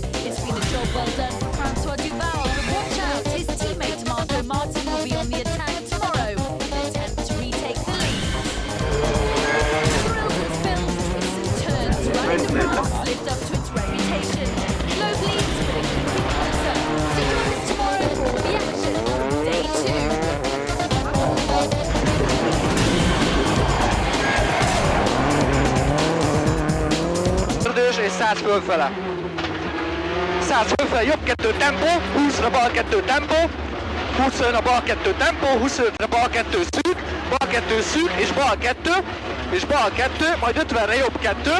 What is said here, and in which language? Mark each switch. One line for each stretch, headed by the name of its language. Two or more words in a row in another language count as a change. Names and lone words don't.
English: It's been a job well done for Francois Duval, but watch out, his teammate Marco Martin will be on the attack tomorrow in an attempt to retake the lead. Thrill has filled twists and turns, running the France lived up to its reputation. Loeb leads, but it could be closer. Stick with us tomorrow for all the action on day 2.
Hungarian: És 100 fölfele. 100 fölfele, jobb 2 tempó, 20-ra bal 2 tempó, 25-ra bal 2 tempó, 25-ra bal 2 szűk, bal 2 szűk, és bal 2, majd 50-re jobb 2,